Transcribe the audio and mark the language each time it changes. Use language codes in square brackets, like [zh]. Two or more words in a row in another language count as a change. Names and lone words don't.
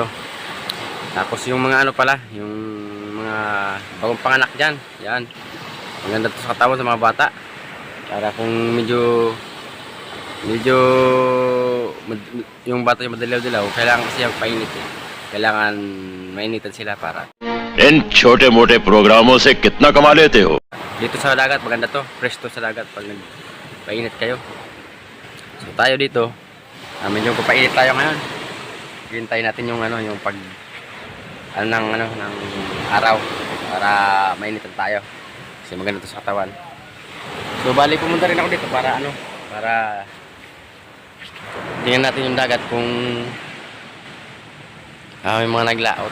[tl] Tapos yung mga yung mga bagong panganak dyan, yan. Maganda to sa katawan sa mga bata. Para kung medyo yung bata yung madilaw-dilaw, kailangan kasi yung painit eh. Kailangan mainitan sila para [hi] इन छोटे-मोटे प्रोग्रामों से कितना कमा लेते हो? [tl] dito sa dagat maganda to, fresh to sa dagat pag nagpainit kayo. So tayo dito, medyo papainit tayo ngayon. Hintayin natin yung yung pag ng araw para mainitan tayo. Kasi maganda to sa katawan. So bali pumunta rin ako dito para para tingnan natin yung dagat kung may mga naglaot.